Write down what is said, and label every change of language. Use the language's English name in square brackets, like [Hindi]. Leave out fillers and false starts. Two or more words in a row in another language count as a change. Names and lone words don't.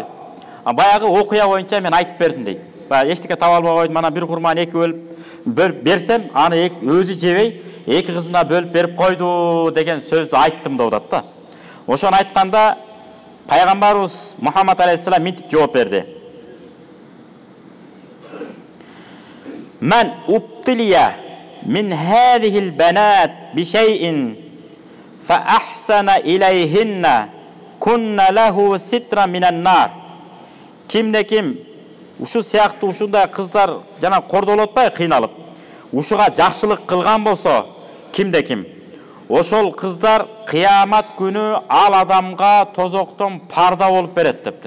[Kyrgyz] Баягы окуя боюнча мен айтып бердим дейт. Баягы эчтеке таба албай койдум, анан бир курманы эки бөлүп берсем, аны өзү жебей, эки кызына бөлүп берип койду деген сөздү айттым деп атат да. Ошону айтканда пайгамбарыбыз Мухаммад алейхиссалам мынтип жооп берди. [Arabic] من ابتلي من هذه البنات بشيء فأحسن إليهن كن له سترا من النار. [Kyrgyz] Кимде ким ушу сыяктуу ушундай кыздар жана кордолуп атпайбы, кыйналып, ушуга жакшылык кылган болсо, кимде ким, ошол кыздар кыямат күнү ал адамга тозоктон парда болуп берет дептир.